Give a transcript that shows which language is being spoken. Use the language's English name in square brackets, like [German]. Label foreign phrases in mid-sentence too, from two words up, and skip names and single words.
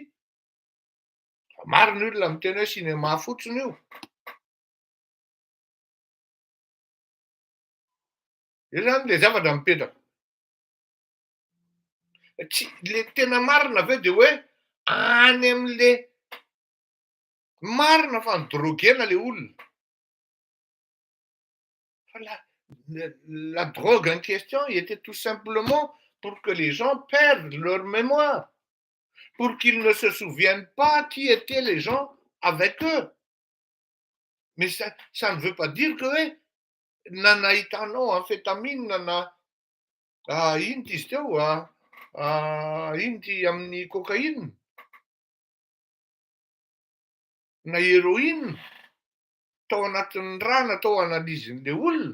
[Malagasy] Maro ny olona miteny hoe cinéma fotsiny io. Io zany le zavatra mipetraka. Le tena marina aveo de hoe any am'le marina fa nidrogena le olona. [French] Fa la drogue en question était tout simplement pour que les gens perdent leur mémoire, pour qu'ils ne se souviennent pas qui étaient les gens avec eux. Mais ça ne veut pas dire que [Malagasy] nana hitanao amfetamine na ino ty izy teo ino ty amin'ny cocaïne na héroïne tao anatin'ny raha natao analizin'le olona.